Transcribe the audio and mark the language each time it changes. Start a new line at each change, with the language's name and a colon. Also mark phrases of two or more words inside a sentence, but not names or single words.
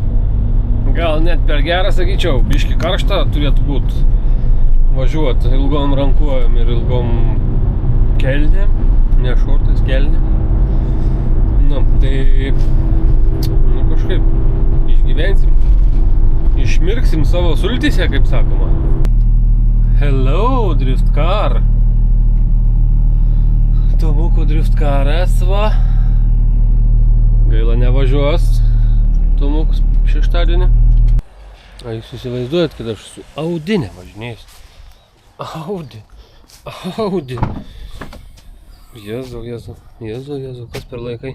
Lithuanian: Gal net per gerą, sakyčiau, biški karšta turėtų būti važiuoti ilgom rankuojam ir ilgom kelnėm, ne šortais, kelnėm. Nu, tai kažkaip išgyvensim, išmirksim savo sultyse, kaip sakoma.
English: Hello, drift car.
Lithuanian: Tomuko drift caras, va. Gaila nevažiuos Tomukus šeštadienį. A jūs įsivaizduojat, kad aš su Audinė važinėsiu. Audi. Jėzu, kas per laikai.